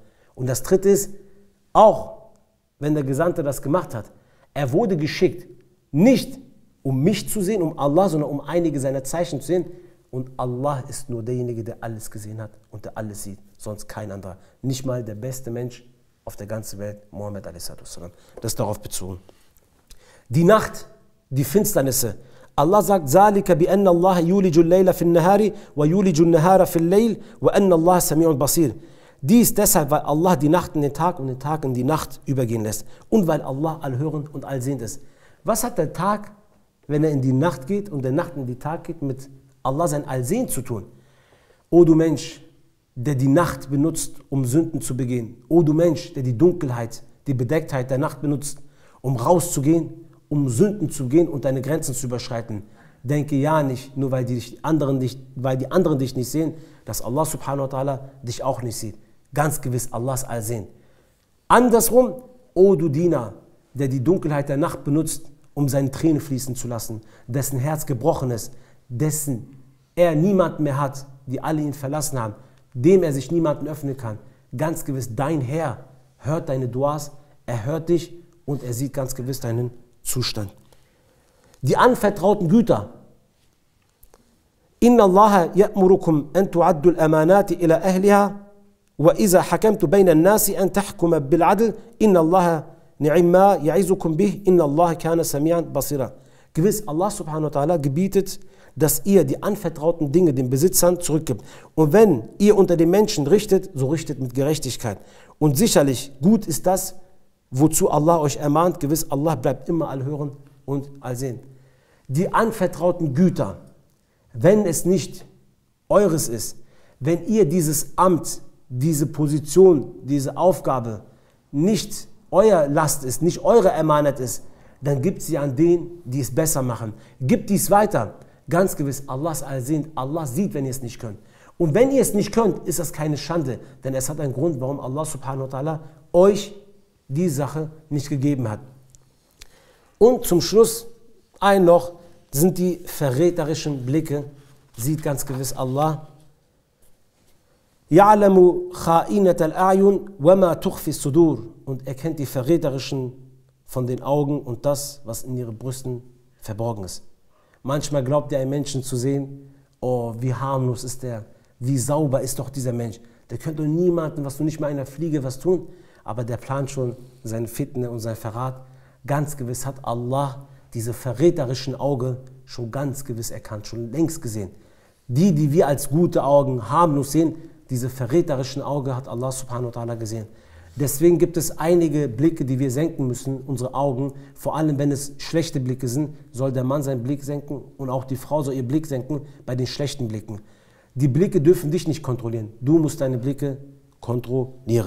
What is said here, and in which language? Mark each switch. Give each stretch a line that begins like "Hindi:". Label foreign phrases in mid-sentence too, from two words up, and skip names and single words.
German: Und das Dritte ist, auch wenn der Gesandte das gemacht hat, er wurde geschickt, nicht um mich zu sehen, um Allah, sondern um einige seiner Zeichen zu sehen. Und Allah ist nur derjenige, der alles gesehen hat und der alles sieht, sonst kein anderer. Nicht mal der beste Mensch auf der ganzen Welt, Mohammed a.s. Das ist darauf bezogen. Die Nacht, die Finsternisse. Allah sagt,
Arabic: ذَلِكَ بِأَنَّ اللَّهَ يُولِجُ اللَّيْلَ فِي النَّهَارِ وَيُولِجُ النَّهَارَ فِي اللَّيْلِ وَأَنَّ اللَّهَ سَمِيعٌ بَصِيرٌ.
German: Dies deshalb, weil Allah die Nacht in den Tag und den Tag in die Nacht übergehen lässt. Und weil Allah allhörend und allsehend ist. Was hat der Tag, wenn er in die Nacht geht und der Nacht in den Tag geht, mit Allah sein Allsehen zu tun? O du Mensch, der die Nacht benutzt, um Sünden zu begehen. O du Mensch, der die Dunkelheit, die Bedecktheit der Nacht benutzt, um rauszugehen, um Sünden zu gehen und deine Grenzen zu überschreiten. Denke ja nicht, nur weil die anderen dich nicht sehen, dass Allah
Arabic: سبحانه وتعالى
German: dich auch nicht sieht. Ganz gewiss, Allah ist allsehend. Andersrum, o du Diener, der die Dunkelheit der Nacht benutzt, um seine Tränen fließen zu lassen, dessen Herz gebrochen ist, dessen er niemanden mehr hat, die alle ihn verlassen haben, dem er sich niemanden öffnen kann. Ganz gewiss, dein Herr hört deine Duas, er hört dich und er sieht ganz gewiss deinen Zustand. Die anvertrauten Güter.
Arabic: إن الله يأمركم أن تؤدوا الأمانات إلى أهلها وإذا حكمتم بين الناس أن تحكموا بالعدل إن الله نعما يعظكم به إن الله كان سميعا بصيرا.
German: Gewiss, Allah subhanahu wa ta'ala gebietet, dass ihr die anvertrauten Dinge den Besitzern zurückgibt. Und wenn ihr unter den Menschen richtet, so richtet mit Gerechtigkeit. Und sicherlich gut ist das, wozu Allah euch ermahnt. Gewiss, Allah bleibt immer allhörend und allsehend. Die anvertrauten Güter. wenn es nicht eures ist, wenn ihr dieses Amt, diese Position, diese Aufgabe nicht euer Last ist, nicht eure Emanet ist, dann gibt sie an denen, die es besser machen. Gebt dies weiter. Ganz gewiss, Allah ist allsehend. Allah sieht, wenn ihr es nicht könnt. Und wenn ihr es nicht könnt, ist das keine Schande, denn es hat einen Grund, warum Allah
Arabic: سبحانه وتعالى
German: euch die Sache nicht gegeben hat. Und zum Schluss ein noch sind die verräterischen Blicke, sieht ganz gewiss Allah.
Arabic: يَعْلَمُ خَائِنَةَ الْأَعْيُنِ وَمَا تُخْفِي الصُّدُورِ
German: und erkennt die verräterischen von den Augen und das, was in ihren Brüsten verborgen ist. Manchmal glaubt ihr einen Menschen zu sehen, oh, wie harmlos ist der, wie sauber ist doch dieser Mensch. Der könnte niemandem, was du nicht mal einer Fliege was tun, aber der plant schon seine Fitne und sein Verrat. Ganz gewiss hat Allah diese verräterischen Augen schon ganz gewiss erkannt, schon längst gesehen. Die wir als gute Augen harmlos sehen, diese verräterischen Augen hat Allah
Arabic: سبحانه وتعالى
German: gesehen. Deswegen gibt es einige Blicke, die wir senken müssen, unsere Augen. Vor allem, wenn es schlechte Blicke sind, soll der Mann seinen Blick senken und auch die Frau soll ihr Blick senken bei den schlechten Blicken. Die Blicke dürfen dich nicht kontrollieren. Du musst deine Blicke kontrollieren.